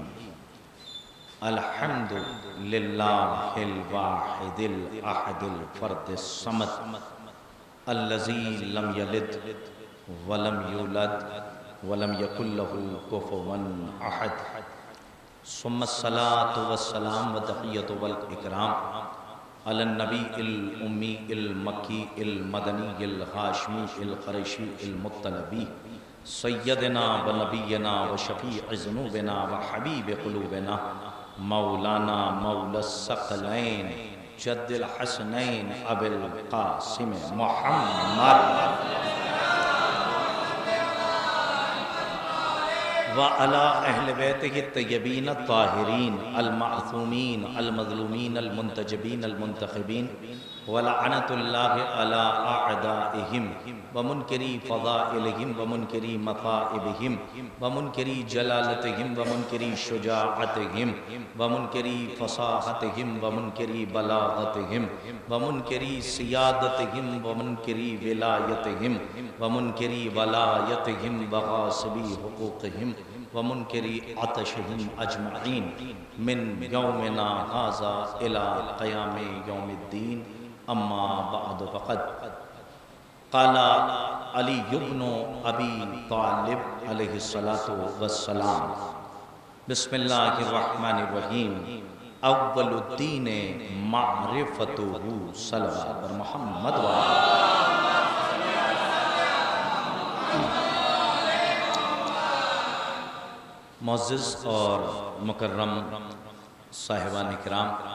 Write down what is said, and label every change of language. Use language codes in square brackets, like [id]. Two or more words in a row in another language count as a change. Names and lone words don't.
[ar] الحمد للہ الواحد الاحد الفرد الصمد الذی لم یلد ولم یولد ولم یکن لہ کفوا احد، ثم الصلاة والسلام والتحیۃ والاکرام علی النبی الامی المکی المدنی الہاشمی القریشی المطلبی سیدنا و نبینا و شفیع ذنوبنا و حبیب قلوبنا مولانا مولا الثقلین جد الحسنین ابی القاسم محمد وعلى اہل بیتہ الطیبین الطاہرین المعصومین المظلومین المنتجبین المنتخبین ولعنت اللہ علی اعدائہم ومنکری فضائلہم ومنکری مصائبہم ومنکری جلالتہم ومنکری شجاعتہم ومنکری فصاحتہم ومنکری بلاغتہم ومنکری سیادتہم ومنکری ولایتہم ومنکری ولایتہم وغاصبی حقوقہم ومنکری عطشہم اجمعین من یومنا ھذا الی قیام یوم الدین۔ اما بعد فقد قال علی بن ابی طالب علیہ السلام بسم اللہ الرحمن الرحیم۔ اول الدین معرفتہ [ur] صلوات بر محمد معزز اور مکرم صاحبان کرام،